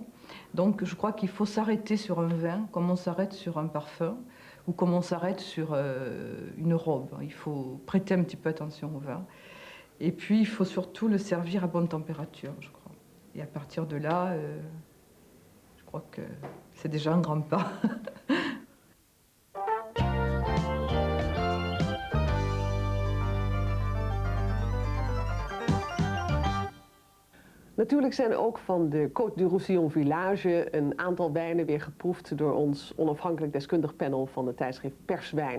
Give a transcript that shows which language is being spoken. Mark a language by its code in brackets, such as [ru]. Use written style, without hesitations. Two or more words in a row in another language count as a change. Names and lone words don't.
[fr] Donc je crois qu'il faut s'arrêter sur un vin comme on s'arrête sur un parfum ou comme on s'arrête sur une robe. Il faut prêter un petit peu attention au vin. Et puis il faut surtout le servir à bonne température, je crois. Et à partir de là, je crois que c'est déjà un grand pas. [nl] Natuurlijk zijn ook van de Côte du Roussillon Village een aantal wijnen weer geproefd door ons onafhankelijk deskundig panel van het tijdschrift Perswijn.